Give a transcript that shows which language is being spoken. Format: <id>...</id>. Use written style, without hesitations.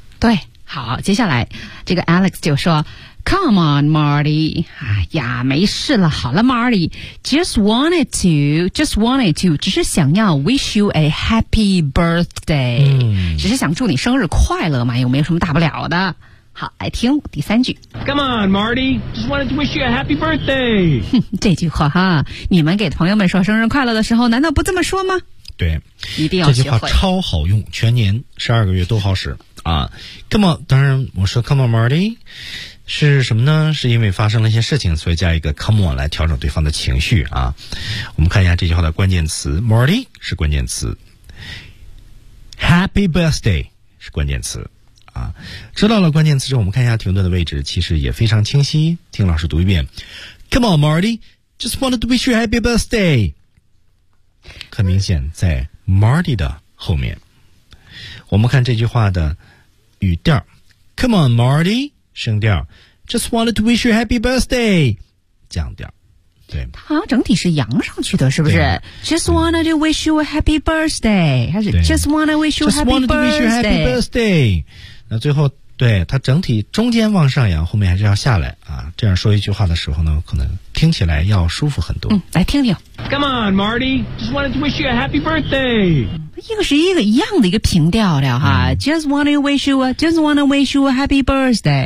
<zh>对，好，接下来这个 Alex 就说 ，</zh> <en>Come on, Marty，</en> <zh>哎呀，没事了，好了 ，Marty，</zh> <en>just wanted to，</en> <zh>只是想要</zh> <en>wish you a happy birthday，</en> <zh>只是想祝你生日快乐嘛，又没有什么大不了的。好，来听第三句。</zh> <en>Come on, Marty. Just wanted to wish you a happy birthday.</en> <zh>这句话哈，你们给朋友们说生日快乐的时候，难道不这么说吗？对，一定要学会。这句话超好用，全年12个月都好使啊。</zh> <en>Come on，</en> <zh>当然我说</zh> <en>Come on, Marty。</en> <zh>是什么呢？是因为发生了一些事情，所以加一个</zh> <en>come on</en> <zh>来调整对方的情绪啊。我们看一下这句话的关键词 ，Marty 是关键词 ，Happy birthday 是关键词啊。知道了关键词之后，我们看一下停顿的位置，其实也非常清晰。听老师读一遍</zh> <en>，Come on, Marty, just wanted to wish you a happy birthday。</en> <zh>很明显，在 Marty 的后面，我们看这句话的语调 ，</zh> <en>Come on, Marty。</en> <zh>升调</zh> <en>，Just wanted to wish you happy birthday。</en> <zh>降调，对，它整体是扬上去的，是不是</zh> <en>？Just wanted to wish you a happy birthday，</en> <zh>还是</zh> <en>Just wanted to wish you happy birthday？ Just wanted to wish you happy birthday。</en> <zh>那最后，对它整体中间往上扬，后面还是要下来啊。这样说一句话的时候呢，可能听起来要舒服很多。嗯，来听听。</zh> <en>Come on, Marty. Just wanted to wish you a happy birthday。</en> <zh>一个是一个一样的一个平调的哈、嗯、</zh> <en>Just wanna wish you a happy birthday。</en>